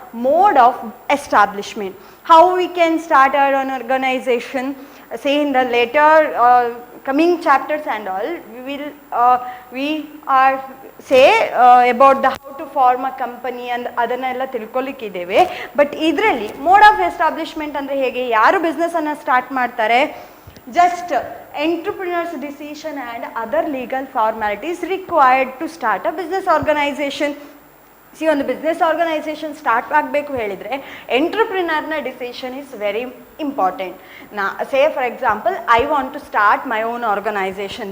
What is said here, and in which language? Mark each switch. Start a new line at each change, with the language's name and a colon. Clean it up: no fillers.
English: Mode of establishment. How we can start our own organization. Say in the later coming chapters and all, we are say about the how to form a company and
Kannada: ಅದನ್ನೆಲ್ಲ ತಿಳ್ಕೊಳ್ಳಿಕ್ಕಿದ್ದೇವೆ. But ಇದರಲ್ಲಿ mode of establishment ಅಂದರೆ ಹೇಗೆ, ಯಾರು business ಅನ್ನು start ಮಾಡ್ತಾರೆ,
English: Just entrepreneurs decision and other legal formalities required to start a business organisation.
Kannada: ಒಂದು business organization start ಆಗಬೇಕು ಹೇಳಿದರೆ ಎಂಟ್ರಪ್ರಿನರ್ನ decision
English: Is very important. Say for example, I want to start my own organization.